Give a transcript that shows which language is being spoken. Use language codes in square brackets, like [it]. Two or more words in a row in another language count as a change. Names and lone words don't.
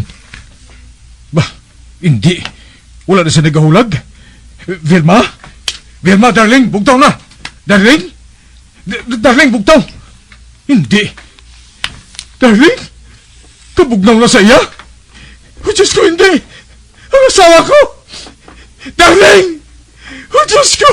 [hil] Bah, hindi. Wala na sa nagahulag. Vilma? Vilma, darling, bugtaw na. Darling? Darling, bugtaw. Hindi. Darling? Kabugnaw na sa iya? Oh, Diyos ko, hindi. Ang asawa ko. Darling! Oh, Diyos ko!